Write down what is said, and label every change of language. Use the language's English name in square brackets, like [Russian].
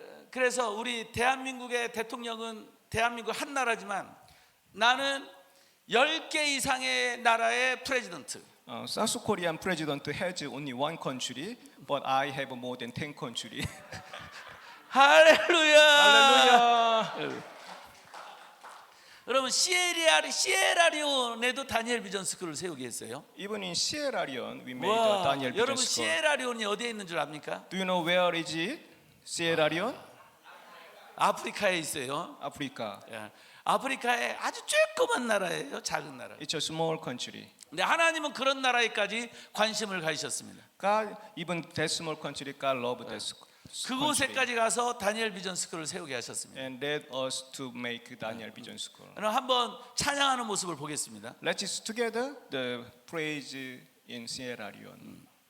[Korean] 그래서 우리 대한민국의 대통령은 대한민국 한 나라지만 나는 10개 이상의 나라의 프레지던트. [English] South Korean president has only one country, but I have more than 10 countries. [Korean] 할렐루야. 할렐루야. 여러분 시에라리온에도 다니엘 비전 스쿨을 세우게 했어요. [English] Even in Sierra Leone, we made a Daniel Vision [Korean] 여러분 [English] School. [Korean] 시에라리온이 어디에 있는 줄 압니까? [English] Do you know where is it? Sierra Leone? [Korean] 아프리카에 있어요. 아프리카. 예. 아프리카의 아주 조그만 나라예요. 작은 나라. [English] It's a small country. [Korean] 근데 하나님은 그런 나라에까지 관심을 가지셨습니다. [English] God, even that small country, God loved that country. [Korean] 그곳에까지 가서 다니엘 비전 스쿨을 세우게 하셨습니다. [English] And led us to make Daniel Vision School. [Korean] 그럼 한번 찬양하는 모습을 보겠습니다. [English] Let's just together the praise in Sierra Leone.